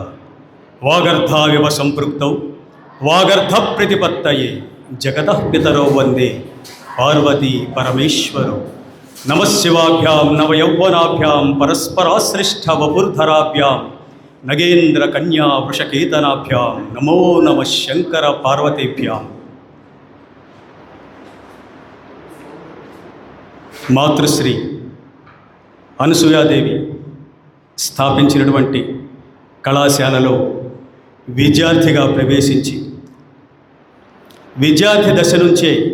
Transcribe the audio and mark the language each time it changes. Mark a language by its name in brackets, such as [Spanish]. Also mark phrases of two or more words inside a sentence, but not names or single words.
[Sanskrit] वागर्धाविव संपृक्तौ वागर्ध प्रतिपत्तये जगतः पितरौ वंदे पार्वती परमेश्वरौ। नमः शिवाभ्यां नवयौवनाभ्यां परस्पराश्लिष्ट वपुर्धराभ्यां नगेन्द्र कन्या वृषकेतनाभ्यां नमो नमः शंकर पार्वतीभ्यां। [Telugu] మాతృశ్రీ అనసూయాదేవి స్థాపించినటువంటి కళాశాలలో విద్యార్థిగా ప్రవేశించి విద్యార్థి దశ నుంచే